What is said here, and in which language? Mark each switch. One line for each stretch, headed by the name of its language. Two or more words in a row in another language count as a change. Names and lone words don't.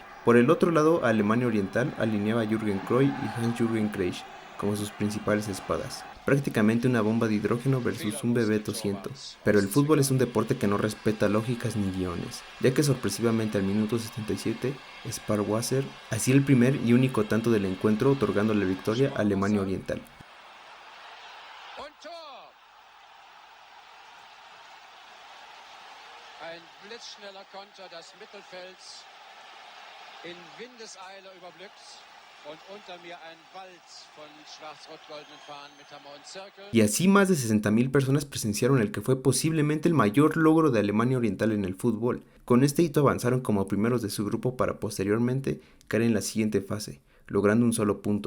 Spanish: Por el otro lado, Alemania Oriental alineaba a Jürgen Kroll y Hans-Jürgen Kreisch como sus principales espadas. Prácticamente una bomba de hidrógeno versus un bebé tosiento. Pero el fútbol es un deporte que no respeta lógicas ni guiones, ya que sorpresivamente al minuto 77, Sparwasser hacía el primer y único tanto del encuentro, otorgando la victoria a Alemania Oriental.
German: Ein blitzschneller Konter des Mittelfelds in Windeseile überbrückt.
Spanish: Y así más de 60.000 personas presenciaron el que fue posiblemente el mayor logro de Alemania Oriental en el fútbol. Con este hito avanzaron como primeros de su grupo para posteriormente caer en la siguiente fase, logrando un solo punto.